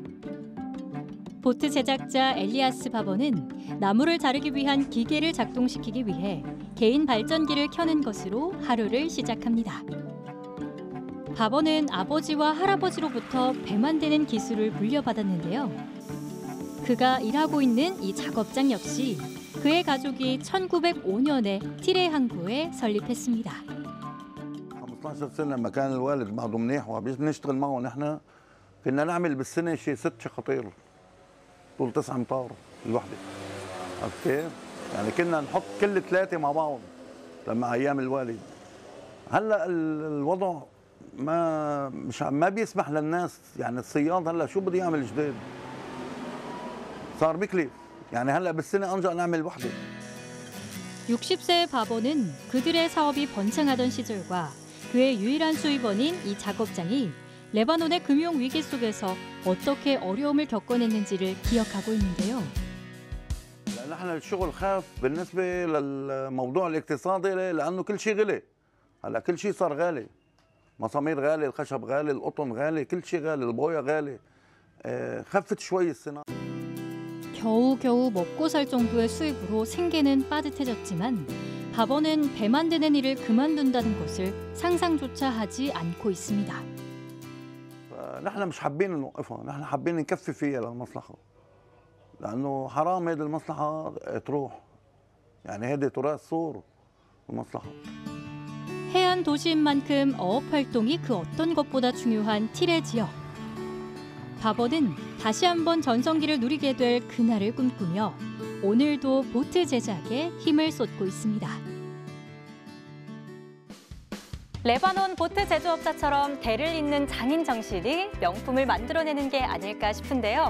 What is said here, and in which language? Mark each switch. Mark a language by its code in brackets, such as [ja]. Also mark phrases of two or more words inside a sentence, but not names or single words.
[ko] 보트 제작자 엘리아스 바버는 나무를 자르기 위한 기계를 작동시키기 위해 개인 발전기를 켜는 것으로 하루를 시작합니다. 바버는 아버지와 할아버지로부터 배 만드는 기술을 물려받았는데요. 그가 일하고 있는 이 작업장 역시 그의 가족이 1905년에 티레 항구에 설립했습니다. [ar] 15 سنة مكان الوالد بعضه منيح وبنشتغل معه نحن كنا نعمل بالسنة شيء 6 شخاطير طول 9 امتار الوحدة. اوكي؟ يعني كنا نحط كل 3 مع بعض لما ايام الوالد. هلا الوضع ما بيسمح للناس يعني الصياد هلا شو بده يعمل جديد؟ صار بكلف. يعني هلا بالسنة أنجأ نعمل وحدة. [ko] 60세의 바버는 그들의 사업이 번창하던 시절과 그의 유일한 수입원인 이 작업장이 레바논의 금융 위기 속에서 어떻게 어려움을 겪어냈는지를 기억하고 있는데요. [ar] نحن الشغل خاف بالنسبة للموضوع الاقتصادي لأنه كل شيء غلي. هلا كل شيء صار غالي. مسامير غالي، الخشب غالي، القطن غالي، كل شيء غالي، البويا غالي. خفت شوي الصناعة. [ko] 겨우겨우 먹고 살 정도의 수입으로 생계는 빠듯해졌지만 바버는 배 만드는 일을 그만둔다는 것을 상상조차 하지 않고 있습니다. [ar] نحن مش حابين نوقفها، نحن حابين نكفي فيها للمصلحة. لأنه حرام هذه المصلحة تروح. يعني هذه تراث صور المصلحة. [ko] 해안 도시인 만큼 어업 활동이 그 어떤 것보다 중요한 티레 지역. 바버는 다시 한번 전성기를 누리게 될 그날을 꿈꾸며 오늘도 보트 제작에 힘을 쏟고 있습니다. 레바논 보트 제조업자처럼 대를 잇는 장인 정신이 명품을 만들어내는 게 아닐까 싶은데요.